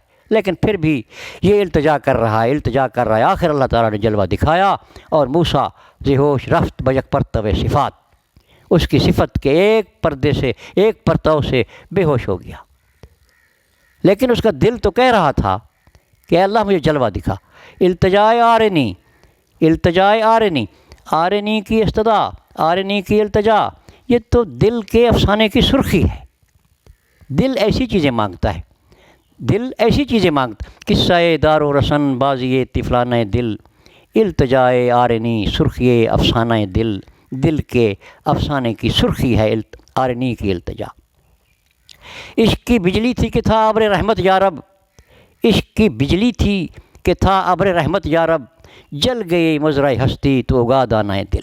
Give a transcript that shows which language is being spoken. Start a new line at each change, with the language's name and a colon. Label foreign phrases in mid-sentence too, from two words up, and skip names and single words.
Urdu: لیکن پھر بھی یہ التجا کر رہا ہے، التجا کر رہا ہے۔ آخر اللہ تعالیٰ نے جلوہ دکھایا اور موسیٰ
Persian: ذی ہوش رفت بیک پرتو صفات،
Urdu: اس کی صفت کے ایک پردے سے، ایک پرتو سے بے ہوش ہو گیا۔ لیکن اس کا دل تو کہہ رہا تھا کہ اے اللہ مجھے جلوہ دکھا۔ التجائے آرنی، التجائے آرنی، آرنی کی استدعا، آرنی کی التجا، یہ تو دل کے افسانے کی سرخی ہے۔ دل ایسی چیزیں مانگتا ہے، دل ایسی چیزیں مانگتا۔ قصہ دار و رسن بازی طفلانہ دل، التجائے آرنی سرخی افسانہ دل، دل کے افسانے کی سرخی ہے آرنی کی التجا۔ عشق کی بجلی تھی کہ تھا ابر رحمت یا رب، عشق کی بجلی تھی کہ تھا ابر رحمت یا رب، جل گئی مزرع ہستی تو اگا دانہ دل۔